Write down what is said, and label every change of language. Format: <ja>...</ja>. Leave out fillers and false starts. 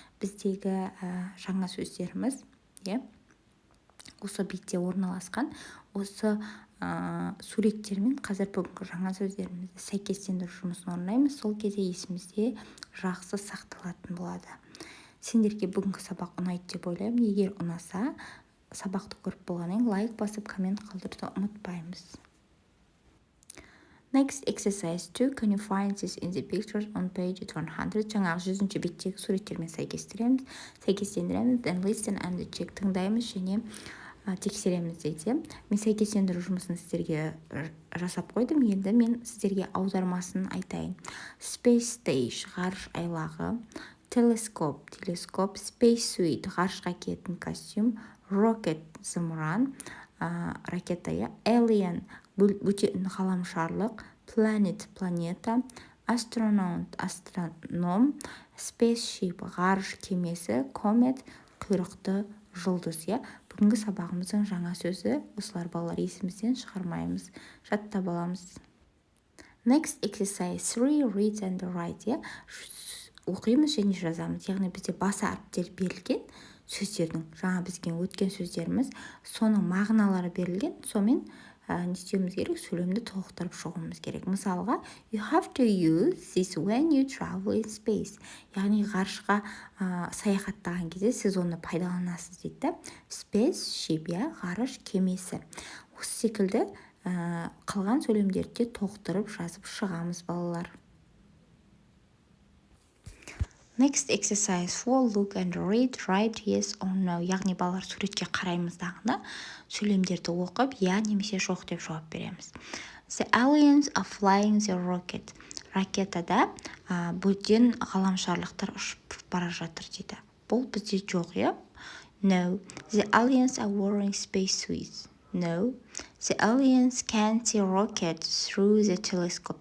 <kk>Біздегі жаңа сөздеріміз, осы бетте орналасқан, осы суреттермен қазір бүгінгі жаңа сөздерімізді сәйкестендіру жұмысын орындаймыз. Сол кезде есімізде жақсы сақталатын болады. Сендерге бүгінгі сабақ ұнайды деп ойлаймын. Егер ұнаса, сабақты көріп болғаннан лайк басып, коммент қалдыруды ұмытпаймыз.</kk> <en>Next exercise 2. Can you find this in the pictures on page 100?</en> <kk>Жаңағы 100-ші беттегі суреттермен сәйкестендіреміз.</kk> <en>Then listen and check.</en> <kk>Тыңдаймыз және тексереміз дейді. Мен сәйкестендіру жұмысын сіздерге жасап қойдым. Енді мен сіздерге аудармасын айтайын. Space stage, ғарыш айлағы. Telescope, space suit, ғарышқа киетін костюм. Rocket, зымыран, ракета. Alien, бөтен ғаламшарлық. Planet, планета. Astronaut, астроном. Spaceship, ғарыш кемесі. Comet, құйрықты жұлдыз. Бүгінгі сабағымыздың жаңа сөзі осылар балалар, есімізден шығармаймыз, жаттап аламыз.</kk> <en>Next exercise 3. Read and write.</en> <kk>Оқимыз және жазамыз. Яғни бізде басы әріптер берілген сөздердің, жаңа бізге өткен сөздеріміз, соның мағыналары берілген, сомен не істеуіміз керек? Сөйлемді толықтырып шығуымыз керек.</kk> <en>Мысалға, you have to use this when you travel in space.</en> <kk>Яғни ғарышқа саяхаттаған кезде сіз оны пайдаланасыз дейді. Spaceship, ғарыш кемесі. Осы секілді қалған сөйлемдерді толықтырып жазып шығамыз балалар.</kk> <en>Next exercise 4. Look and read, write yes or no.</en> <kk>Яғни балалар суретке қараймыздағына сөйлемдерді оқып, немесе жоқ деп жауап береміз.</kk> <en>The aliens are flying the rocket.</en> <kk>Ракетада бөтен ғаламшарлықтар ұшып бара жатыр дейді. Бұл бізде жоқ, No.</kk> <en>The aliens are wearing space suits. No. The aliens can see rocket through the telescope.</en>